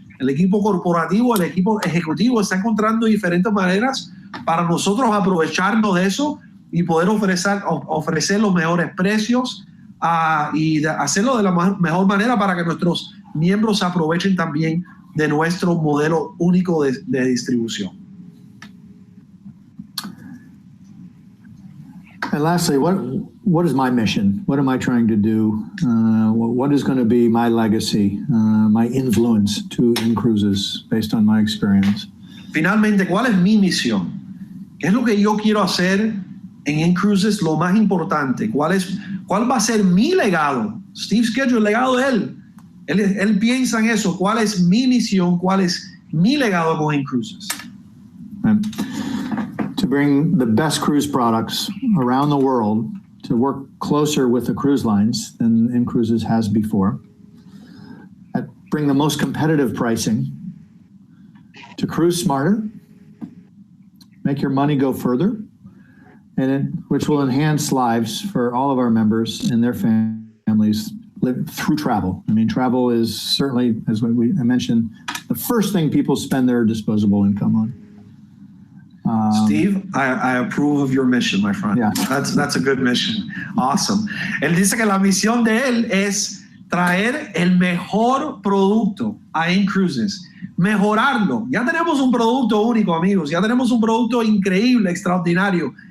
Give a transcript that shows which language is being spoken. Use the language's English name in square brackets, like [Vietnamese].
[Spanish] El equipo corporativo, el equipo ejecutivo está encontrando diferentes maneras para nosotros aprovecharnos de eso y poder ofrecer los mejores precios y hacerlo de la mejor manera para que nuestros miembros aprovechen también de nuestro modelo único de distribución. [English] And lastly, what is my mission? What am I trying to do? What is going to be my legacy, my influence to Cruises based on my experience? [Spanish] Finalmente, ¿cuál es mi misión? ¿Qué es lo que yo quiero hacer en Cruises? Lo más importante, ¿cuál va a ser mi legado? Steve Schedule, el legado de él. Él piensa en eso. ¿Cuál es mi misión? ¿Cuál es mi legado con Cruises? [English] To bring the best cruise products around the world, to work closer with the cruise lines than Cruises has before, bring the most competitive pricing, to cruise smarter, make your money go further, which will enhance lives for all of our members and their families live through travel. I mean, travel is certainly, as I mentioned, the first thing people spend their disposable income on. Steve, I approve of your mission, my friend. Yeah. That's a good mission. Awesome. [Spanish] Él dice que la misión de él es traer el mejor producto a In-Cruises, mejorarlo. Ya tenemos un producto único, amigos. Ya tenemos un producto increíble, extraordinario.